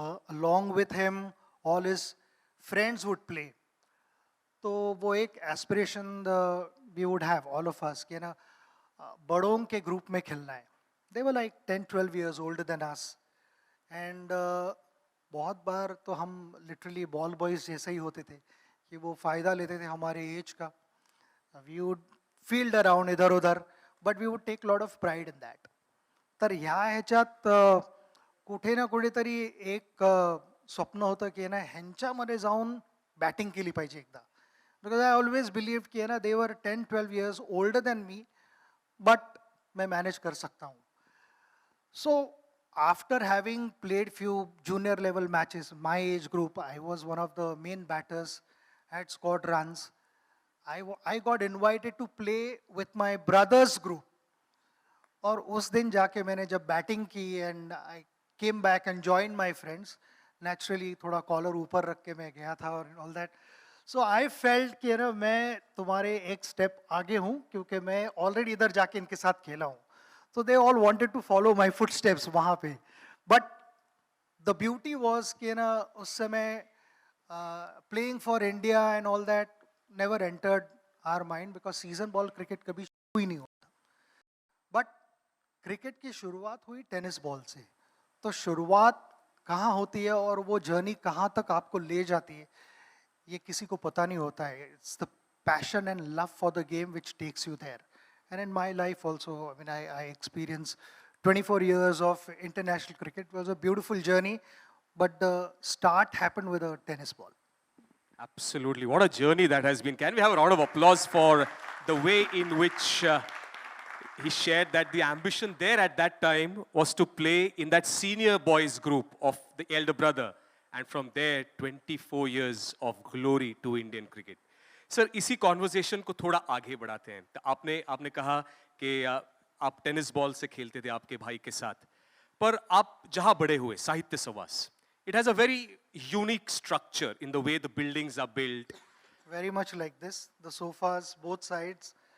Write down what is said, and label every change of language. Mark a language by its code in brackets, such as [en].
[en] Along with him, all his friends would play. [hi] तो वो एक aspiration [en] we would have, all of us, [hi] कि ना बड़ों के ग्रुप में खेलना है. [en] They were like 10-12 years older than us. [hi] And बहुत बार तो हम लिटरली बॉल बॉयज जैसे ही होते थे कि वो फ़ायदा लेते थे हमारे एज का. [en] We would field around इधर उधर, but we would take lot of pride in that. [mr] तर ह्या ह्याच्यात कुठे ना कुठेतरी एक स्वप्न होतं की ना ह्यांच्यामध्ये जाऊन बॅटिंग केली पाहिजे एकदा. [en] because I always believe [hi] की ना [en] they were 10-12 years older than me, but [hi] मैं मैनेज कर सकता हूँ. [en] So after having played few junior level matches, my age group, I was one of the main batters, had scored runs. I got invited to play with my brother's group. [hi] और उस दिन जाके मैंने जब बैटिंग की [en] and I came back and joined my friends, naturally [hi] थोड़ा collar ऊपर रख के मैं गया था और [en] all that. So I felt [hi] कि ना मैं तुम्हारे एक स्टेप आगे हूँ क्योंकि मैं ऑलरेडी इधर जाके इनके साथ खेला हूँ. [en] So they all wanted to follow my footsteps [hi] वहाँ पे. [en] But the beauty was [hi] कि ना उस समय [en] playing for India and all that never entered our mind because season ball cricket [hi] कभी शुरू ही नहीं होता. But cricket की शुरुआत हुई टेनिस बॉल से. तो शुरुआत कहाँ होती है और वो जर्नी कहाँ तक आपको ले जाती है, ये किसी को पता नहीं होता है. [en] It's the passion and love for the game which takes you there. And in my life also, I mean, I experienced 24 years of international cricket. It was a beautiful journey, but the start happened with a tennis ball. Absolutely. What a journey that has been. Can we have a round of applause for the way in which he shared that the ambition there at that time was to play in that senior boys group of the elder brother. And from there, 24 years of glory to Indian cricket. [hi] Sir इसी conversation को थोड़ा आगे बढ़ाते हैं. तो आपने कहा कि आप टेनिस बॉल से खेलते थे आपके भाई के साथ, पर आप जहां बड़े हुए साहित्य सवास, [en] it has a very unique structure in the way the buildings are built. Very much like this. The sofas, both sides.